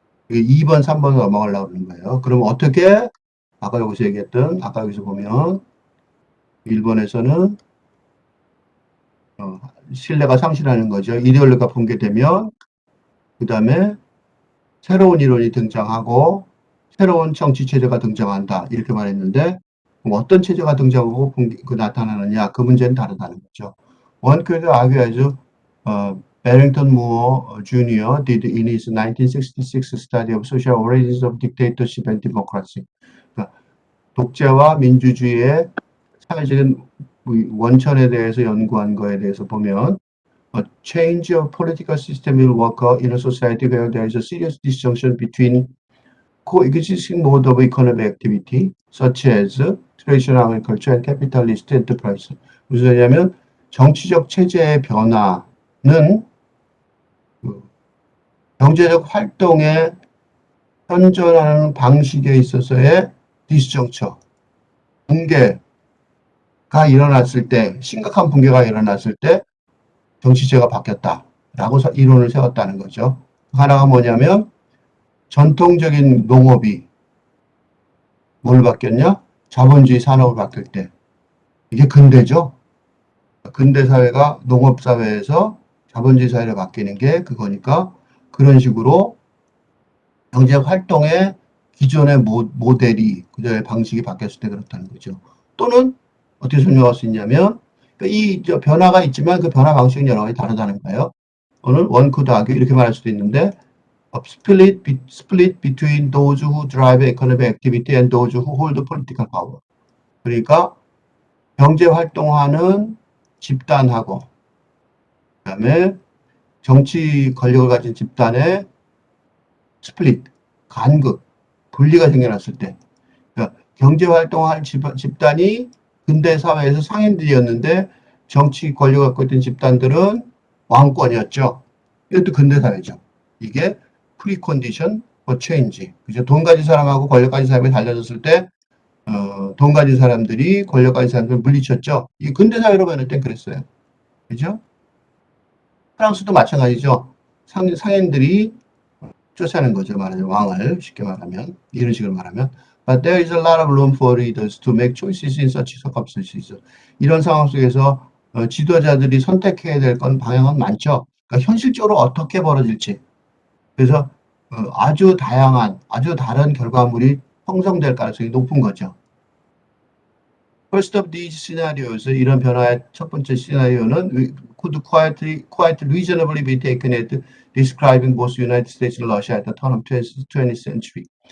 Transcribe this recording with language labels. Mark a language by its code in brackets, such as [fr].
[ko] 2번, 3번 넘어가려고 그러는 거예요. 그럼 어떻게 아까 여기서 얘기했던 아까 여기서 보면 일본에서는 신뢰가 상실하는 거죠. 이데올로기가 붕괴되면 그 다음에 새로운 이론이 등장하고 새로운 정치 체제가 등장한다. 이렇게 말했는데 어떤 체제가 등장하고 나타나느냐 그 문제는 다르다는 거죠. [en] One could argue as Barrington Moore Jr. did in his 1966 study of social origins of dictatorship and democracy. [ko] 그러니까 독재와 민주주의의 사회적인 원천에 대해서 연구한 거에 대해서 보면 [en] A change of political system will occur in a society where there is a serious disjunction between coexisting mode of economic activity, such as traditional agriculture and capitalist enterprise. [ko] 무슨 소리냐면 정치적 체제의 변화는 경제적 활동에 현존하는 방식에 있어서의 디스정처, 붕괴가 일어났을 때, 심각한 붕괴가 일어났을 때 정치체가 바뀌었다라고 이론을 세웠다는 거죠. 하나가 뭐냐면 전통적인 농업이 뭘 바뀌었냐? 자본주의 산업을 바뀔 때. 이게 근대죠. 근대 사회가 농업 사회에서 자본주의 사회로 바뀌는 게 그거니까 그런 식으로 경제 활동의 기존의 모델이 그전의 방식이 바뀌었을 때 그렇다는 거죠. 또는 어떻게 설명할 수 있냐면 이 변화가 있지만 그 변화 방식은 여러 가지 다르다는 거예요. 또는 원코드하기 이렇게 말할 수도 있는데 [en] split between those who drive economic activity and those who hold political power. [ko] 그러니까 경제 활동하는 집단하고 그다음에 정치 권력을 가진 집단의 스플릿, 간극, 분리가 생겨났을 때 그러니까 경제 활동할 집단이 근대 사회에서 상인들이었는데 정치 권력을 갖고 있던 집단들은 왕권이었죠. 이것도 근대 사회죠. 이게 프리컨디션 [en] for change. [ko] 그죠? 돈 가진 사람하고 권력 가진 사람이 달라졌을 때, 돈 가진 사람들이 권력 가진 사람들을 물리쳤죠. 이 근대 사회로 변할 땐 그랬어요. 그죠? 프랑스도 마찬가지죠. 상인들이 쫓아내는 거죠. 말하자면 왕을 쉽게 말하면 이런 식으로 말하면 [en] But there is a lot of room for leaders to make choices in such circumstances. [ko] 이런 상황 속에서 지도자들이 선택해야 될 건 방향은 많죠. 그러니까 현실적으로 어떻게 벌어질지. 그래서 아주 다양한, 아주 다른 결과물이 형성될 가능성이 높은 거죠. [en] First of these scenarios, [ko] 이런 변화의 첫 번째 시나리오는 [en] could quite reasonably be taken as describing both United States and Russia at the turn of 20th century.